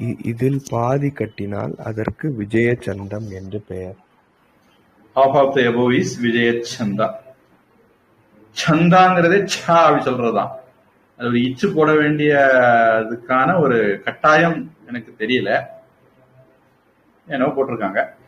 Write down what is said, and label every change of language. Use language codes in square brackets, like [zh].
[ta] இதில் பாதி கட்டினால் அதற்கு விஜயச்சந்தம் என்று பெயர். [en] Half of the above is விஜயச்சந்தா. [ta] சந்தாங்கிறதே சா அப்படி சொல்றதுதான். அது ஒரு இச்சு போட வேண்டியதுக்கான ஒரு கட்டாயம் எனக்கு தெரியல, ஏனோ போட்டிருக்காங்க.